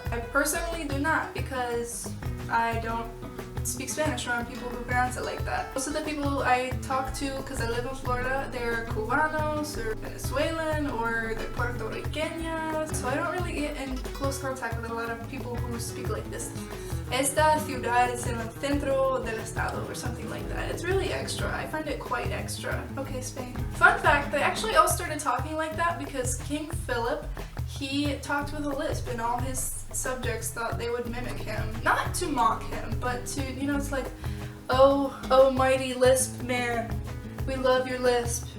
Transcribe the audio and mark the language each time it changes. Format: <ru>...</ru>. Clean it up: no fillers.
<en>I personally do not, because I don't speak Spanish around people who pronounce it like that. Most of the people I talk to, because I live in Florida, they're Cubanos or Venezuelan or they're Puerto Ricanas, so I don't really get in close contact with a lot of people who speak like this.</en> <es>Esta ciudad es en el centro del estado</es> <en>or something like that. It's really extra. I find it quite extra. Okay, Spain. Fun fact, they actually all started talking like that because King Philip, he talked with a lisp and all his subjects thought they would mimic him. Not to mock him, but to, you know, it's like, oh mighty lisp man, we love your lisp.</en>